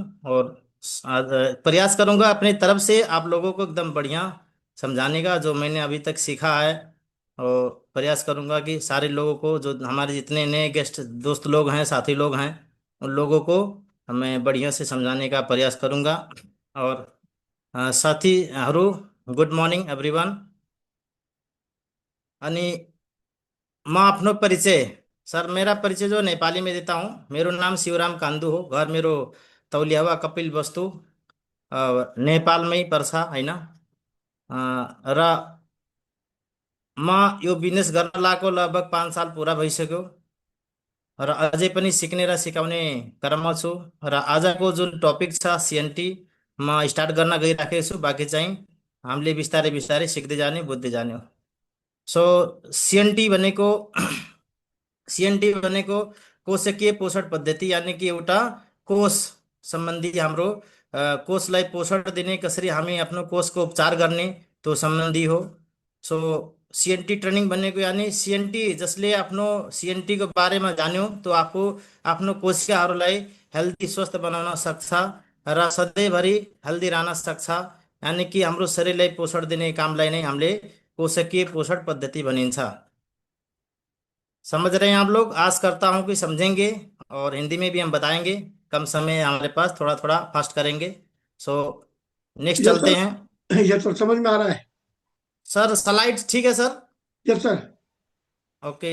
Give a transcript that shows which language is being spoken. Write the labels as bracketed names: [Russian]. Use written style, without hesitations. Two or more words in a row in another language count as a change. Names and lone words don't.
[Hindi] और प्रयास करूंगा अपने तरफ से आप लोगों को एकदम बढ़िया समझाने का जो मैंने अभी तक सीखा है। और प्रयास करूंगा कि सारे लोगों को, जो हमारे जितने नए गेस्ट दोस्त लोग हैं, साथी लोग हैं, उन लोगों को मैं बढ़िया से समझाने का प्रयास करूंगा। [Nepali] और साथीहरू, [English] good morning everyone. [Nepali] अनि म आफ्नो परिचय, [Hindi] सर मेरा परिचय जो नेपाली में देता हूँ। [Nepali] मेरो नाम शिवराम कान्दु हो, घर मेरो तौलियावा कपिल वस्तु नेपालमै पर्छ होइन। र म यो बिजनेस गर्न लागेको लगभग 5 साल पुरा भइसक्यो र अझै पनि सिक्ने र सिकाउने क्रममा छु। र आजको जुन टपिक छ सिएनटी, म स्टार्ट गर्न गइराखेको छु। बाँकी चाहिँ हामीले बिस्तारै बिस्तारै सिक्दै जाने, बुझ्दै जाने हो। सो सीएनटी बने को सीएनटी बने को कोशकीय पोषण पद्धति यानी कि एउटा कोष संबंधी हाम्रो कोषलाई पोषण दिने कसरी हामी आफ्नो कोषको उपचार गर्ने तो सम्बन्धी हो। सो सीएनटी ट्रेनिङ भनेको यानि सीएनटी जसले आफ्नो सीएनटी को बारेमा जान्यो तो आफू आफ्नो कोशिकाहरूलाई हेल्दी स्वस्थ बनाउन सक्छ र सधैँभरि हेल्दी रहन सक्छ। यानी कि हाम्रो शरीरलाई पोषण दिने कामलाई नै हामीले कोशकीय पोषण पद्धति भनिन्छ। [Hindi] समझ रहे हैं आप लोग? आस करता हूं कि समझेंगे और हिंदी में भी हम बताएंगे। कम समय है हमारे पास, थोड़ा थोड़ा फास्ट करेंगे। [English] so next यस [Hindi] चलते हैं। सर, [English] yes sir, [Hindi] समझ में आ रहा है। सर स्लाइड्स ठीक है सर? [English] yes sir. ओके।